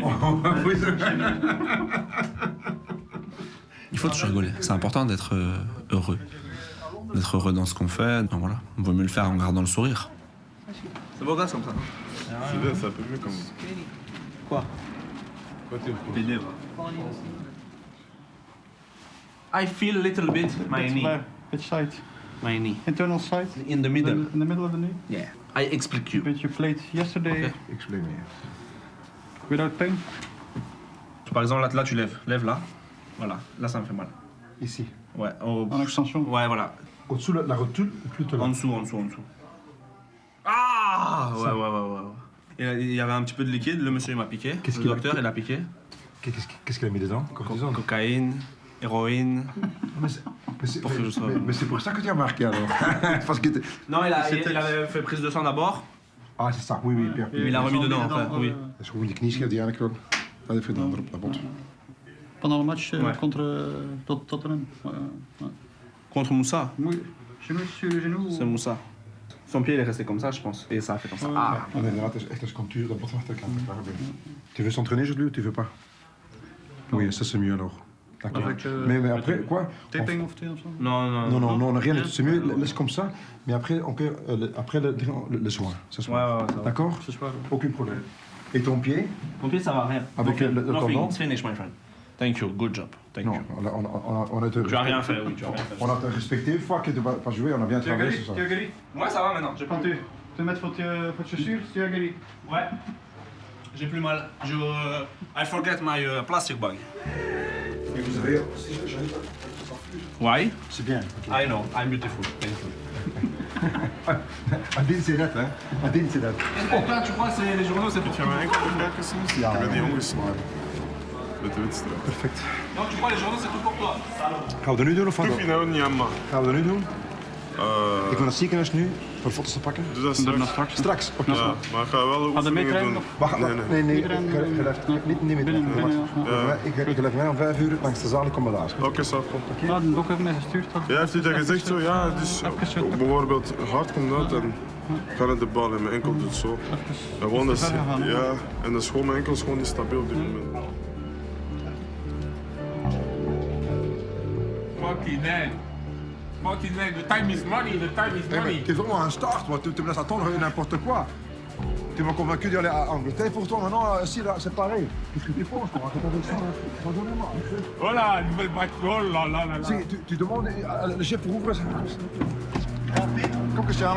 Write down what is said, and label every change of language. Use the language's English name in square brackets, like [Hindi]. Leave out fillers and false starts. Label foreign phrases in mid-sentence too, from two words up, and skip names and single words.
[French] Il faut toujours rigoler. C'est important d'être heureux. D'être heureux dans ce qu'on fait. Donc voilà, on vaut mieux le faire en gardant le sourire. C'est beau gosse comme ça. C'est bien, c'est un peu mieux comme... Quoi? Les lèvres. [English] I feel a little bit my knee. Where? Which side? My knee. Internal side? In the middle. In the middle of the knee? Yeah. I explain you. But you played yesterday Okay. Explain me. without pain? [French] Par exemple, là tu lèves. Lève là. Voilà. Là, ça me fait mal. Ici. Ouais. En extension? Ouais, voilà. Au-dessous la rotule ou plutôt là? En dessous. Ah ouais. Et là, il y avait un petit peu de liquide, le monsieur il m'a piqué. Le docteur il a piqué. Qu'est-ce qu'il a mis dedans? Cortisone. Cocaïne, héroïne. Mais c'est pour ça que tu as marqué alors. Parce que Non, il avait fait prise de sang d'abord. Ah, c'est ça, oui, Pierre. Mais il a remis dedans après, oui. [Dutch] Dat is gewoon die knieschijf die eigenlijk wel. Dat heeft gedaan erop, dat bot. [French] Pendant le match Ouais. contre Tottenham. Contre Moussa. Oui. Genou sur le genou? C'est Moussa. Son pied il est resté comme ça, je pense. Et ça a fait comme ça. Ah. [Dutch] En inderdaad, het is echt een sculptuur, dat bot van achterkant. [French] Tu veux s'entraîner aujourd'hui ou tu veux pas? Oui, ça c'est mieux alors. D'accord. Mais après, quoi? Taping of tout? Non, rien de tout. C'est mieux, laisse comme ça. Mais après, on peut, après le soin, ce soir. Ouais, D'accord? Ce soir. Aucun problème. Et ton pied? Ton pied ça va rien. Avec le tendon? [English] It's finished, my friend. Thank you, good job. Thank [French] Non, [English] you. [French] on a été Tu as rien fait, oui, tu as rien fait. On a été respecté une fois que tu vas pas jouer, on a bien Tu as travaillé guéri? sur ça. Tu as guéri? Ouais, ça va maintenant. J'ai pas. Tu te mettre votre chaussure, tu as guéri? Ouais. J'ai plus mal. [English] I forget my plastic bag. Why? [French] C'est bien. [English] I know, I'm beautiful. Thank you. I didn't say that, hè? I didn't say that. [French] Pourquoi tu crois que c'est les journaux, c'est pour [Dutch] Gaan we enkel kijken soms? Ja, Met de jongens. Met de wedstrijd. Perfect. [French] Non, tu crois les journaux, c'est tout pour toi. [Dutch] Gaan we er nu doen of wat? Hoef je nou niet aan, man. Gaan we er nu doen? Ik wil naar het ziekenhuis nu, voor foto's te pakken. Doe dat straks. Straks, oké. Ja, maar ga wel oefeningen doen. Wacht, nee, Nee. je blijft niet met Ik blijf mij om 5 uur langs de zaal, ik kom maar daar. Oké, stop. Ja, de ook heeft mij gestuurd. Ja, heeft hij dat gezegd zo? Ja, dus bijvoorbeeld hart komt uit en gaat het de bal en mijn enkel doet zo. En gewoon dat is, ja, en dat is gewoon, mijn enkel is gewoon niet stabiel op dit moment. [English] Fucking hell. Fucking hell, the time is money, the time is money. [French] Tu es vraiment un star, toi. Tu me laisses attendre n'importe quoi. Tu m'as convaincu d'aller à Angleterre. Pour toi, maintenant, si, là, c'est pareil. Qu'est-ce que tu penses, toi? Voilà, nouvelle batterie. Oh là là là là. Si, tu demandes le chef pour ouvrir ça. [Dutch] Kom, Cristiano.